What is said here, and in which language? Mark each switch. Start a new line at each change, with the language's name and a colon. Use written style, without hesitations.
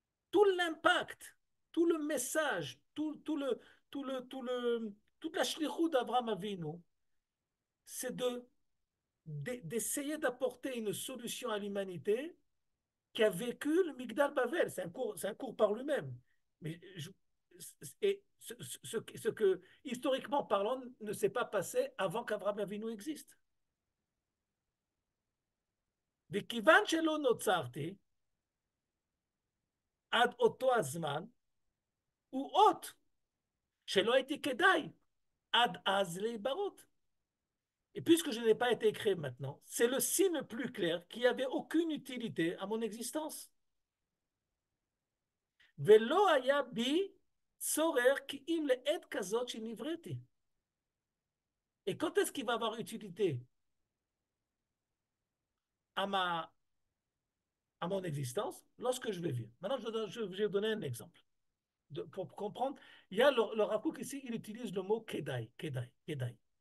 French: Tout l'impact, tout le message, toute la shlichut d'Abraham Avinu, c'est d'essayer d'apporter une solution à l'humanité qui a vécu le Migdal Bavel. C'est un cours par lui-même. Mais et ce que, historiquement parlant, ne s'est pas passé avant qu'Abraham Avinu existe.
Hebrew: וכיוון שלא נוצרתי, עד אותו הזמן, הוא אות שלא הייתי כדאי עד אז להיברות.
French: Et puisque je n'ai pas été créé maintenant, c'est le signe le plus clair qu'il n'y avait aucune utilité à mon existence.
Hebrew: ולא היה בי צורך כי אם לעת כזאת שנבראתי.
French: Et quand est-ce qu'il va avoir utilité à mon existence? Lorsque je vais vivre. Maintenant, je vais donner un exemple. Pour comprendre, il y a le Rav Kook ici, il utilise le mot kedai, kedai, kedai.